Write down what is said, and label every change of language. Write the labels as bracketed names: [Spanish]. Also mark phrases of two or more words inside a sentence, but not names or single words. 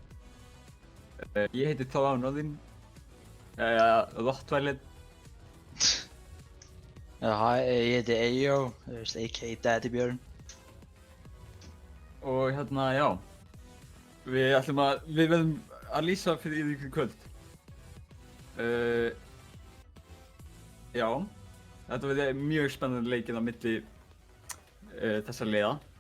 [Icelandic] Ég heiti Thor Ánóðinn, Rottweiler. Hæ, ég heiti Eyjó, a.k.a. Daddy Björn. Og já, við verðum að lýsa fyrir yfir ykkur kvöld. Já, þetta verði mjög spennandi leikir á milli þessar liða.